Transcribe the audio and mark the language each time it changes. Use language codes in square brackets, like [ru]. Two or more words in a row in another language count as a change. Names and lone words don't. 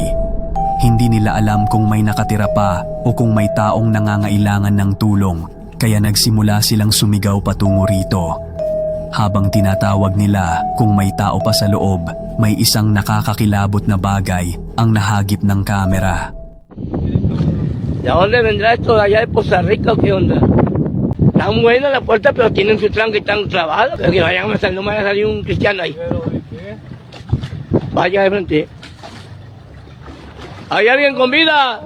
[tl] Hindi nila alam kung may nakatira pa o kung may taong nangangailangan ng tulong, kaya nagsimula silang sumigaw patungo rito. Habang tinatawag nila kung may tao pa sa loob, may isang nakakakilabot na bagay ang nahagip ng kamera. [es] ¿De dónde vendrá esto de allá de Poza Rica o qué onda? Está muy buena la puerta, pero tienen su tranca y están clavados. Pero que vayan a salir, no me vaya a salir un cristiano ahí. Vaya de frente. ¿Hay alguien con vida?